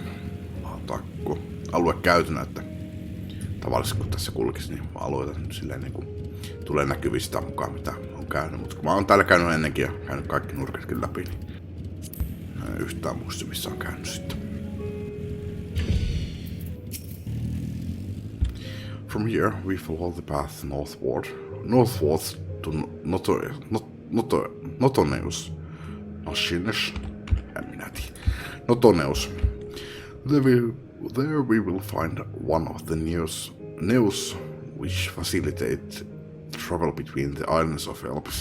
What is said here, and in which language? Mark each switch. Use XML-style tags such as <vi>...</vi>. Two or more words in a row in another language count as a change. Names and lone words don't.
<fi>Alue käytynä, että tavallisesti kun tässä kulkisi, niin alueita nyt silleen niin kuin tulee näkyvistä mukaan mitä on käynyt. Mutta kun mä oon täällä käynyt ennenkin ja käynyt kaikki nurkatkin läpi, niin en yhtään muista missä on käynyt sitten.</fi> <en>From here, we follow the path northwards to Notoneus. Notoneus. There we will find one of the news which facilitate travel between the islands of Alps.</en>